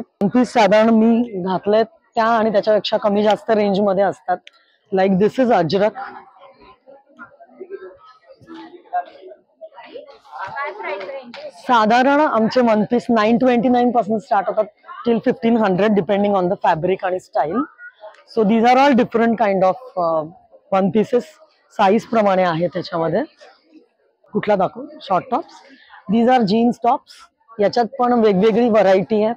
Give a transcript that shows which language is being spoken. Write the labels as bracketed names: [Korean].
[Marathi] Piece साधारण मी घातलेत त्या आणि त्याच्यापेक्षा कमी जास्त रेंज मध्ये असतात. [English] Like this is Ajrakh. [Marathi] साधारण आमचे वन पीस 929 पासून स्टार्ट होतात [English] till 1500 depending on the fabric [Marathi] आणि style. [English] So these are all different kind of one pieces. [Marathi] Size प्रमाणे आहे त्याच्यामध्ये. कुठला दाखवू? Short tops. [English] These are jeans tops. [Marathi] याच्यात पण वेगवेगळी व्हरायटी आहे.